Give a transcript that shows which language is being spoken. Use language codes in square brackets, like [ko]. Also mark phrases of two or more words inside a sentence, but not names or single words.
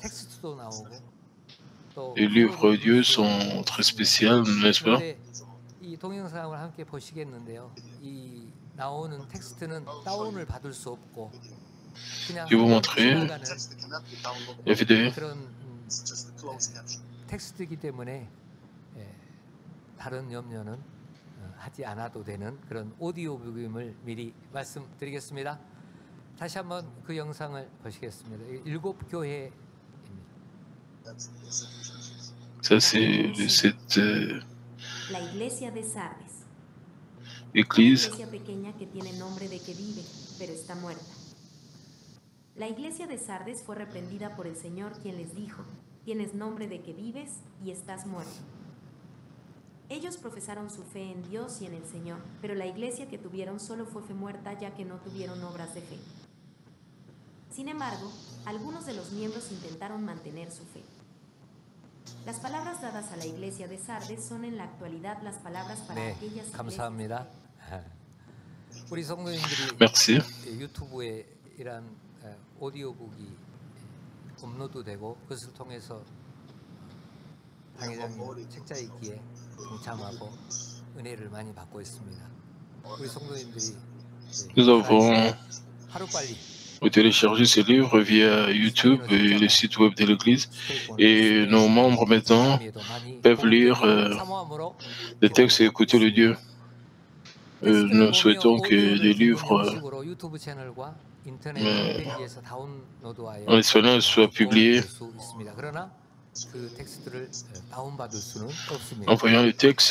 [fr] Les livres audio sont très spéciaux, n'est-ce pas? Je vais vous montrer la vidéo. [ko] 하지 않아도 되는 그런 오디오북임을 미리 말씀드리겠습니다. 다시 한번 그 영상을 보시겠습니다. 7 교회 [fr] Ça, c'est cette église. [es] La iglesia de Sardes fue reprendida por el Señor, quien les dijo: tienes nombre de que vives y estás muerto. Ellos profesaron su fe en Dios y en el Señor, pero la iglesia que tuvieron solo fue fe muerta, ya que no tuvieron obras de fe. Sin embargo, algunos de los miembros intentaron mantener su fe. Las palabras dadas a la iglesia de Sardes son en la actualidad las palabras para aquellas iglesias. [ko] 감사합니다. 우리 성도님들이 [fr] Merci. [ko] 유튜브에 이런 오디오북이 업로드되고 그것을 통해서 당회장님 책자 읽기에 동참하고 은혜를 많이 받고 있습니다. 우리 성도님들이 [fr] Nous avons [ko] 하루빨리 [fr] téléchargé ces livres via YouTube et le site web de l'Église. Et nos membres maintenant peuvent lire des textes et écouter le Dieu. Nous souhaitons que les livres en espagnol soient publiés en voyant le texte.